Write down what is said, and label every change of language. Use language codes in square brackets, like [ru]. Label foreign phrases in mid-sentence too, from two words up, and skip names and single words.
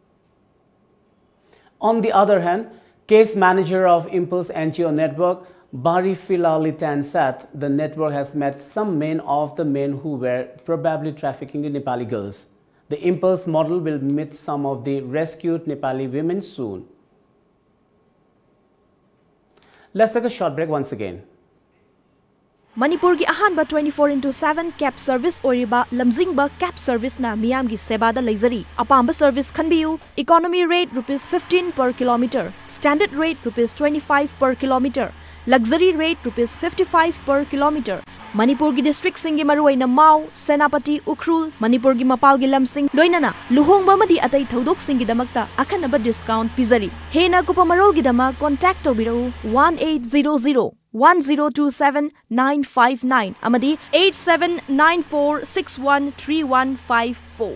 [en] On the other hand, case manager of Impulse NGO Network, Bari Filalitan said the network has met some men of the men who were probably trafficking the Nepali girls. The Impulse model will meet some of the rescued Nepali women soon. Let's take a short break once again. [mni] Manipur gi ahanba 24/7 [en] cab service [mni] oriba lamjingba [en] cab service [mni] na miyam gi seba da leizari. Apamba service khanbiyu. [en] Economy rate ₹15 per kilometer. Standard rate ₹25 per kilometer. Luxury rate ₹55 per kilometer. [mni] Manipur gi district singi maruaina Mau, Senapati, Ukhrul, Manipur gi mapal gi lamsing loinana luhongba madi atai thodok singi damakta akhanaba discount pizari. Hena kupamarol gi dama contact tobirau 1800 1027 959 amadi 8794613154.